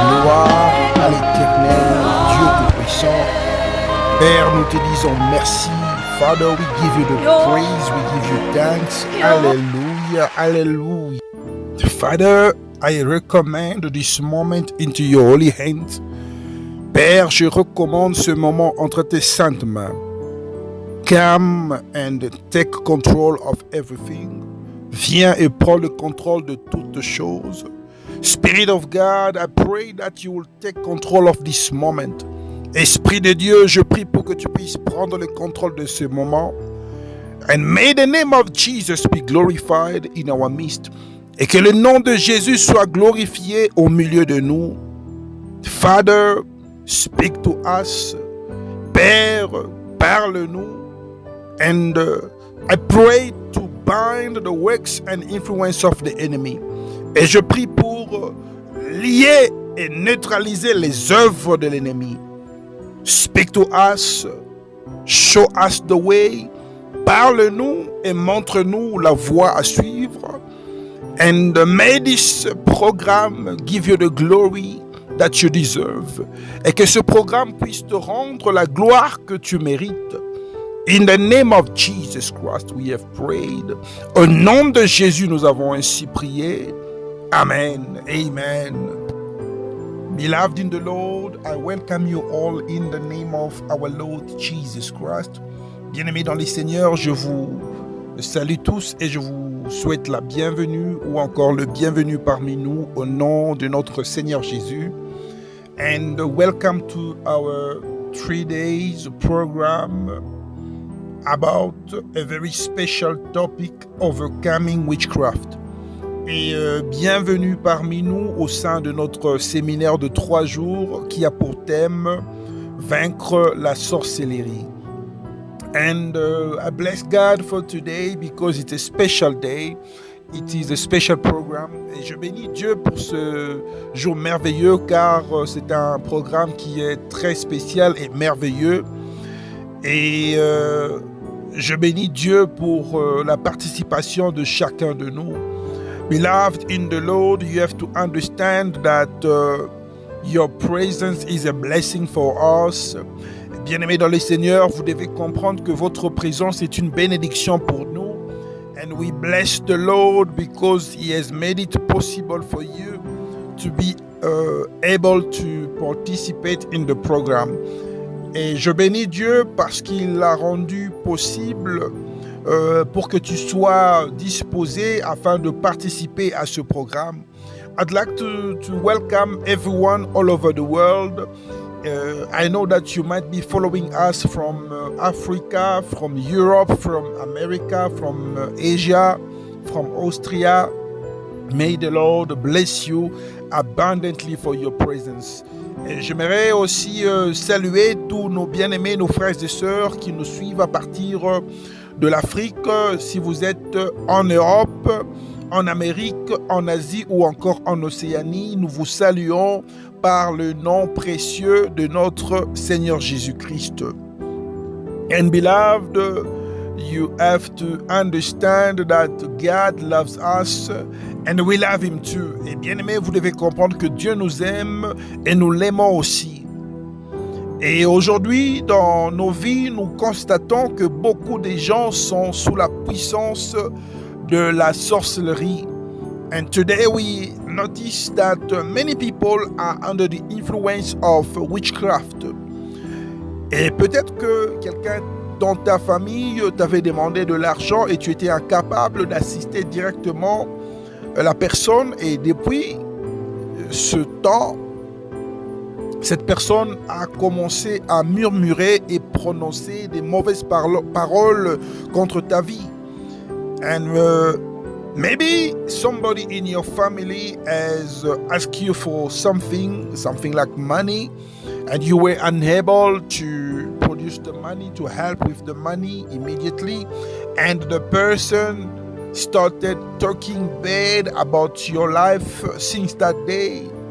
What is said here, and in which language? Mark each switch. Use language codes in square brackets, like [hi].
[fr] Gloire à l'Éternel, Dieu Tout-Puissant. Père, nous te disons merci. [en] Father, we give you the praise, we give you thanks. Hallelujah, hallelujah. Father, I recommend this moment into your holy hands. [fr] Père, je recommande ce moment entre tes saintes mains. [en] Come and take control of everything. [fr] Viens et prends le contrôle de toutes choses. [en] Spirit of God, I pray that you will take control of this moment. [fr] Esprit de Dieu, je prie pour que tu puisses prendre le contrôle de ce moment. [en] And may the name of Jesus be glorified in our midst. [fr] Et que le nom de Jésus soit glorifié au milieu de nous. [en] Father, speak to us. [fr] Père, parle-nous. [en] And I pray to bind the works and influence of the enemy. [fr] Et je prie pour lier et neutraliser les œuvres de l'ennemi. [en] Speak to us, show us the way, [fr] parle-nous et montre-nous la voie à suivre. [en] And may this program give you the glory that you deserve. [fr] Et que ce programme puisse te rendre la gloire que tu mérites. [en] In the name of Jesus Christ, we have prayed. [fr] Au nom de Jésus, nous avons ainsi prié. [en] Amen. Amen. Beloved in the Lord, I welcome you all in the name of our Lord Jesus Christ. [fr] Bien-aimés dans les Seigneurs, je vous salue tous et je vous souhaite la bienvenue ou encore le bienvenu parmi nous au nom de notre Seigneur Jésus. [en] And welcome to our 3 days program about a very special topic, overcoming witchcraft. [fr] Et bienvenue parmi nous au sein de notre séminaire de 3 jours qui a pour thème Vaincre la sorcellerie. [en] And I bless God for today because it's a special day. It is a special program. [fr] Et je bénis Dieu pour ce jour merveilleux car c'est un programme qui est très spécial et merveilleux. Et je bénis Dieu pour la participation de chacun de nous. [en] Beloved in the Lord, you have to understand that your presence is a blessing for us. [fr] Bien-aimés dans le Seigneur, vous devez comprendre que votre présence est une bénédiction pour nous. [en] And we bless the Lord because He has made it possible for you to be able to participate in the program. [fr] Et je bénis Dieu parce qu'il l'a rendu possible pour que tu sois disposé afin de participer à ce programme. [en] I'd like to welcome everyone all over the world. I know that you might be following us from Africa, from Europe, from America, from Asia, from Austria. May the Lord bless you abundantly for your presence. [fr] Et j'aimerais aussi saluer tous nos bien-aimés, nos frères et sœurs qui nous suivent à partir de l'Afrique, si vous êtes en Europe, en Amérique, en Asie ou encore en Océanie. Nous vous saluons par le nom précieux de notre Seigneur Jésus-Christ. [en] And beloved, you have to understand that God loves us and we love Him too. [fr] Et bien aimé, vous devez comprendre que Dieu nous aime et nous l'aimons aussi. Et aujourd'hui, dans nos vies, nous constatons que beaucoup de gens sont sous la puissance de la sorcellerie. [en] And today we notice that many people are under the influence of witchcraft. [fr] Et peut-être que quelqu'un dans ta famille t'avait demandé de l'argent et tu étais incapable d'assister directement la personne. Et depuis ce temps, cette personne a commencé à murmurer et prononcer des mauvaises paroles contre ta vie. [en] And maybe somebody in your family has asked you for something like money, and you were unable to produce the money, to help with the money immediately, and the person started talking bad about your life since that day.